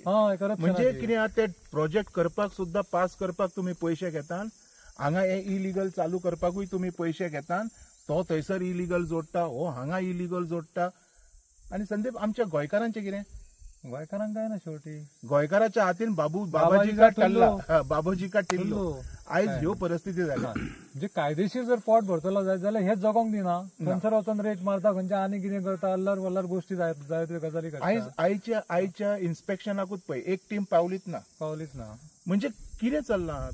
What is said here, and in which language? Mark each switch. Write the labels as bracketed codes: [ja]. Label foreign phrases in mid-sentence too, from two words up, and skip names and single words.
[kok] म्हणजे कितें आहा ते प्रोजेक्ट करपाक सुद्दां पास करपाक तुमी पयशे घेतात, हांगा हे इलिगल चालू करपाकूय तुमी पयशे घेतात, तो थंयसर इलिगल जोडटा, हो हांगा इलिगल जोडटा. आनी संदीप आमच्या गोंयकारांचें कितें? गोंयकारांक काय ना शेवटी गोंयकाराच्या हातीन बाबाजी का टल्ला, बाबूजी का टिल्लो. आयज ह्यो परिस्थिती जाल्या. म्हणजे कायदेशीर जर पोट भरतलो जायत जाल्यार हेच जगोंक दिना. खंयसर वचून रेट मारता, खंयचे आनी कितें करता, अल्लर वल्लर गोष्टी जायत्यो गजाली करता. आयच्या इन्स्पेक्शनाकूच पळय एक टीम पावलीच ना. म्हणजे कितें चल्लां?